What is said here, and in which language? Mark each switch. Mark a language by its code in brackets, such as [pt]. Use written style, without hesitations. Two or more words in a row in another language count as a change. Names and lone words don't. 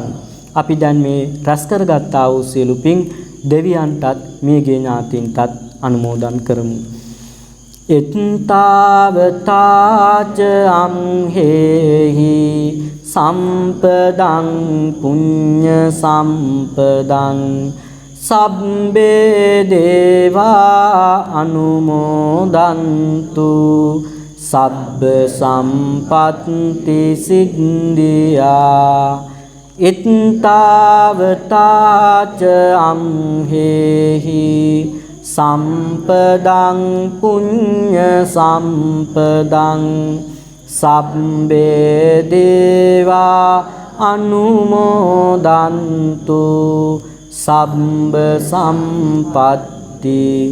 [si] අපි දැන් මේ රැස් කරගත්තා වූ සියලු පින් දෙවියන්ටත් මියගේ ඥාතීන්ටත් අනුමෝදන් කරමු. [pi] එත්තාවතාච අම්හෙහි සම්පදං පුඤ්ඤ සම්පදං සබ්බේ දේවා අනුමෝදන්තු සබ්බ සම්පත්ති සිද්ධියා. එත්තාවතාච අම්හෙහි සම්පදං පුඤ්ඤ සම්පදං සබ්බේ දේවා අනුමෝදන්තු සබ්බ සම්පත්ති.